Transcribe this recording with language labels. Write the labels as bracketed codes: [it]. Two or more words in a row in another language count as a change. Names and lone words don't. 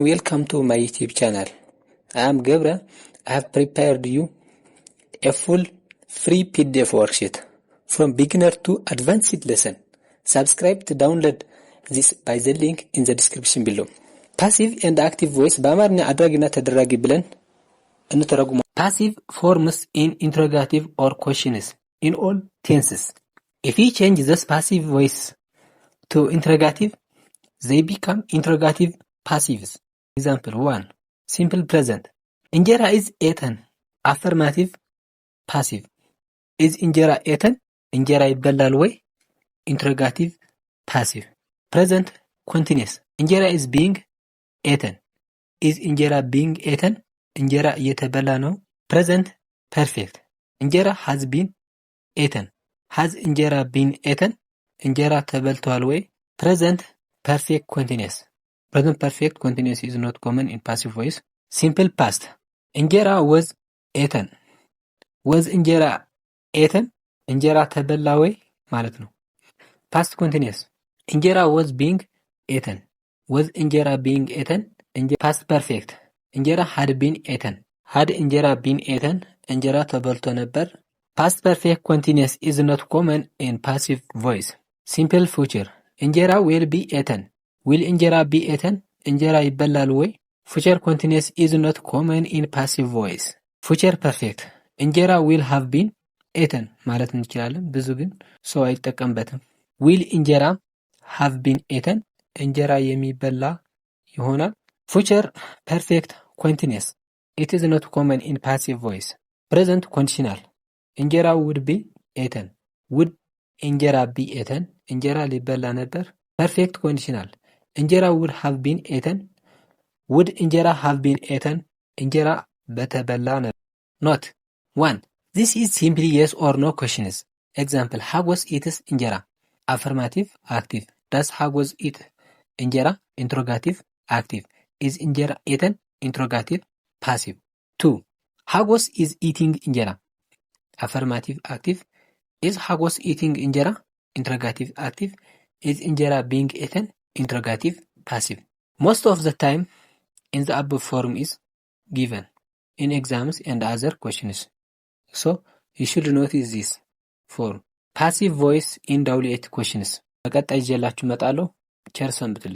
[en] Welcome to my YouTube channel. I am Gebra. I have prepared you a full free PDF worksheet from beginner to advanced lesson. Subscribe to download this by the link in the description below. Passive and active voice [am] በአማርኛ አድራጊና ተደራጊ ብለን እንተረጉሙ። [en] Passive forms in interrogative or questions in all tenses. If we change this passive voice to interrogative, they become interrogative passives. Example 1. Simple present. Injera is eaten. Affirmative passive. Is injera eaten? [am] Injera ይበላል ወይ? [en] Interrogative passive. Present continuous. Injera is being eaten. Is injera being eaten? [am] Injera እየተበላ ነው. [en] Present perfect. Injera has been eaten. Has injera been eaten? [am] Injera ተበልቷል ወይ? [en] Present perfect continuous. Present perfect continuous is not common in passive voice. Simple past. Injera was eaten. Was injera eaten? [am] Injera ተበላ ወይ ማለት ነው. [en] Past continuous. Injera was being eaten. Was injera being eaten? Past perfect. Injera had been eaten. Had injera been eaten? [am] Injera ተበልቶ ነበር. [en] Past perfect continuous is not common in passive voice. Simple future. Injera will be eaten. Will injera be eaten? [am] Injera ይበላል ወይ? [en] Future continuous is not common in passive voice. Future perfect. Injera will have been eaten [am] ማለት እንችላለን። ብዙ ግን ሰው አይጠቀምበትም። [en] Will injera have been eaten? [am] እንጀራ የሚበላ ይሆናል። [en] Future perfect continuous. It is not common in passive voice. Present conditional. እንጀራ would be eaten. Would እንጀራ be eaten? [am] እንጀራ ሊበላ ነበር። [en] Perfect conditional. እንጀራ would have been eaten. Would እንጀራ have been eaten? [am] እንጀራ በተበላ ነበር. [en] Note 1. This is simply yes or no questions. Example, Hagos eats እንጀራ. Affirmative, active. Does Hagos eat እንጀራ? Interrogative, active. Is እንጀራ eaten? Interrogative, passive. 2. Hagos is eating እንጀራ. Affirmative, active. Is Hagos eating እንጀራ? Interrogative, active. Is እንጀራ being eaten? Interrogative, passive. Most of the time, in the above form is given in exams and other questions. So, you should notice this form. Passive voice in WH questions. [am] በቀጣይ ይዤላችሁ እመጣለሁ። ቸር ሰንብቱልኝ።